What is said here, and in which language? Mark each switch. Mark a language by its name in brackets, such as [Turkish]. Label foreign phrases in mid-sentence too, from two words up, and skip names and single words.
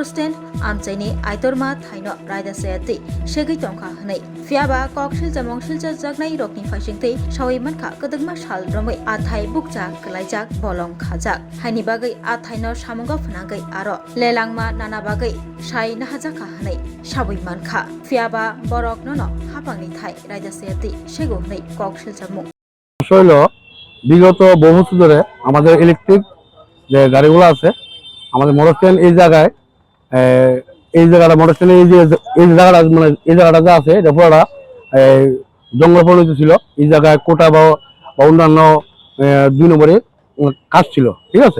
[Kok Borok] stand amchaini aitorma thaino raja seati shegi tongkha hnei fiaba kokshil chamong shilcha jaknai rokni faisingtei sawai mankha kadangma sal romai athai bukjak klaijak bolong khajak haini bagai athaino samungo phanangai aro lelangma nana bagai sai nahajaka hnei sawai mankha fiaba borok nono hapangni thai raja seati shego hnei kokshil chamong [Bangla] হইল বিগত বহু বছর ধরে আমাদের ইলেকট্রিক যে গাড়িগুলো আছে আমাদের [English] motor stand [Bangla] এই জায়গায় [English] motor stand [Bangla] এই জায়গাটা মানে এই জায়গাটা যা আছে এটা পুরোটা জঙ্গল পরিণত ছিল। এই জায়গায় কোটা বা অন্যান্য 2 নম্বরে কাজ ছিল, ঠিক আছে।